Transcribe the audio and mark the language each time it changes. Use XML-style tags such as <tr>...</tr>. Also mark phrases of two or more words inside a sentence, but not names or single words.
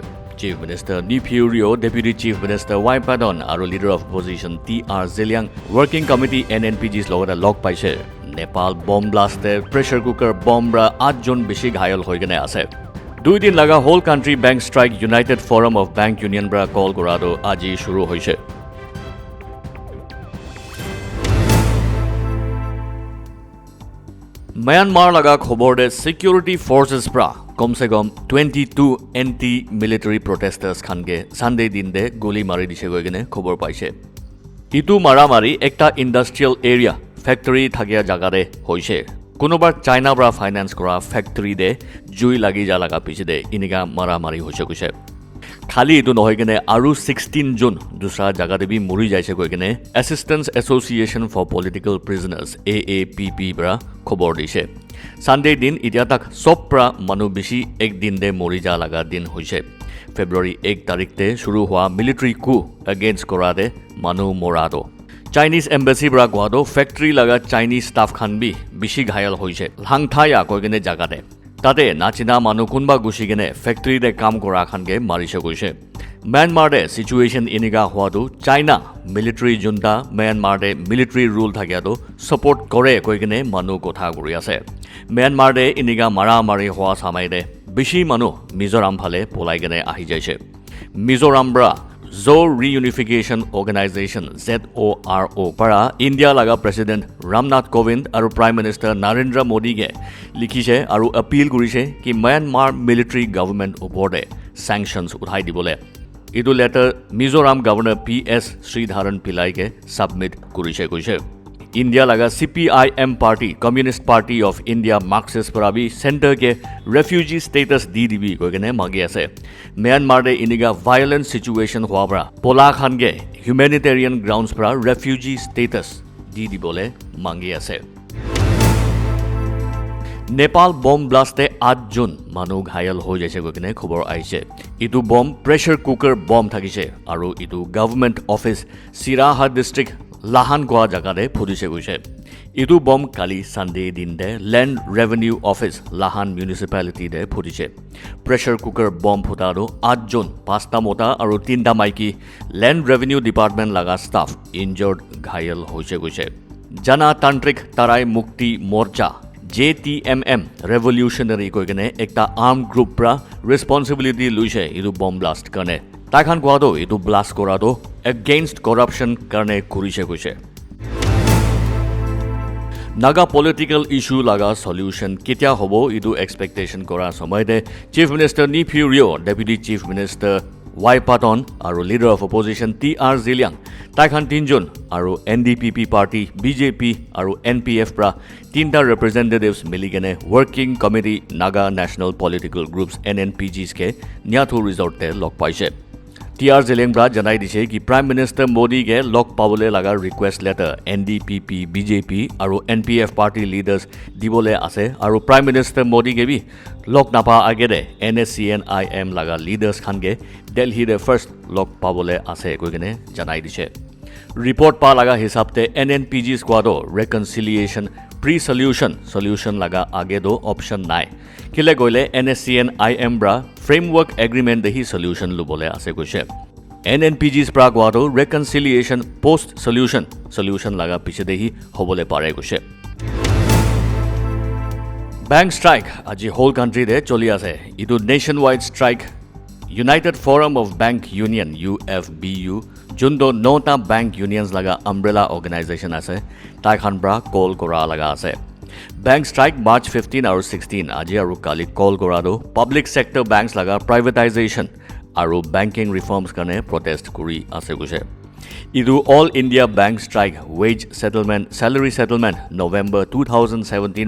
<en>Chief Minister</en> <nag>Nepiu Rio,</nag> <en>Deputy Chief Minister</en> <nag>Waipadon aru</nag> <en>Leader of Opposition</en> <nag>T.R. Zeliang</nag> <en>Working Committee</en> <nag>NNPG's logota log paise. Nepal bomb blaste</nag> <en>pressure cooker bomb</en> <nag>ra 8 jon beshi ghayal hoi gene ase. 2 din laga</nag> <en>whole country bank strike United Forum of Bank Union</en> <nag>bra call korado aji shuru hoise. Myanmar laga khobor de</nag> <en>security forces</en> <nag>bra kom se kom 22</nag> <en>anti military protesters</en> <nag>khan ge Sunday din de goli mari dise goi gene khobor paise. Itu maramari ekta</nag> <en>industrial area factory</en> <nag>thagia jaga de hoise. Konobar China para finance kora factory de jui lagi ja laga pichete iniga maramari hoise koise khali eto nohoy kene aru 16 jon dusra jaga debi mori jaise koi kene Assistance Association for Political Prisoners AAPP para khobor dise Sunday din itiya tak sob para manu beshi ek din de mori ja laga din hoise February 1 tarikhte shuru howa</nag> <en>military coup</en> <nag>against kora de manu morato</nag> <en>Chinese embassy</en> <nag>bra gwado factory laga</nag> <en>Chinese staff</en> <nag>khan bi bishi ghayal hoise langthaya koigene jagate tate nachina manu kunba gushi gene factory de kam kora khan ge marise goise Myanmar de situation iniga hoadu China</nag> <en>military junta</en> <nag>Myanmar de</nag> <en>military rule</en> <nag>thagya do support kore koigene manu kotha gori ase Myanmar de iniga mara mari hoa samai de bishi manu Mizoram phale polai gene ahi jaise Mizoram bra Zo Reunification Organization ZORO para India laga President Ramnath Kovind aru</nag> <en>Prime Minister</en> <nag>Narendra Modi ge likhise aru appeal korise ki Myanmar</nag> <en>military government</en> <nag>opore sanctions uthai dibole idu letter Mizoram Governor PS Sridharan Pillai ge submit korise koise India laga CPIM party Communist Party of India Marxist parabi center ke</nag> <en>refugee status</en> <nag>di dibi koigene magi ase Myanmar de iniga</nag> <en>violent situation</en> <nag>hwa bra pola khan ge</nag> <en>humanitarian grounds</en> <nag>pra</nag> <en>refugee status</en> <nag>di dibole mangi ase Nepal bomb blaste 8 jon manu ghayal hoi jaise koigene khobor aise itu bomb</nag> <en>pressure cooker bomb</en> <nag>thakise aru itu</nag> <en>government office</en> <nag>Siraha district Lahan goa jagade phudise goise idu bomb kali Sunday din de Land Revenue Office Lahan municipality de phudise</nag> <en>pressure cooker bomb</en> <nag>phutaro 8 jon 5ta mota aru 3ta maiki Land Revenue Department laga</nag> <en>staff injured</en> <nag>ghayal hoise goise Jana Tantrik Tarai Mukti Morcha JTMM revolutionary koigene ekta</nag> <en>armed group</en> <nag>pra responsibility luise idu</nag> <en>bomb blast</en> <nag>karne Takhan gwado idu blast korado</nag> <en>against corruption</en> <nag>karne kurise koise Naga political issue laga solution ketia hobo idu expectation kora samoyde</nag> <en>Chief Minister</en> <nag>Nepiu Rio</nag> <en>Deputy Chief Minister</en> <nag>Waipadon aru</nag> <en>Leader of Opposition</en> <nag>T.R. Zeliang Takhan 3 jon aru NDPP party BJP aru NPF pra 3ta representatives miligene</nag> <en>Working Committee</en> <nag>Naga National Political Groups NNPGs ke Nyathu resort te log paise T.R. Zeliang bra janai dise ki</nag> <en>Prime Minister</en> <nag>Modi ge log pabole laga</nag> <en>request letter</en> <nag>NDPP BJP aru NPF</nag> <en>party leaders</en> <nag>dibole ase aru</nag> <en>Prime Minister</en> <nag>Modi ge bi log napa agede NSCNIM laga leaders khan ge Delhi de first log pabole ase koigene janai dise report pa laga hisabte NNPG squad reconciliation pre-solution laga age do option nai kile goile NSCNIM bra</nag> <en>framework agreement</en> <nag>dehi solution lubole ase goise NNPGs pra gwado</nag> <en>reconciliation post solution</en> <nag>laga piche dehi hobole pare goise</nag> <en>bank strike</en> <nag>aji</nag> <en>whole country</en> <nag>de choli ase idu</nag> <en>nationwide strike</en> <nag>United Forum of Bank Union UFBU jundo nota</nag> <en>bank unions</en> <nag>laga</nag> <en>umbrella organization</en> <nag>ase tai khan bra call kora laga ase</nag> <en>bank strike March 15 or 16</en> <nag>aji aru kali call korado</nag> <en>public sector banks</en> <nag>laga privatization aru</nag> <en>banking reforms</en> <nag>kane protest kuri ase guse idu</nag> <en>all India bank strike wage settlement salary settlement November 2017</en>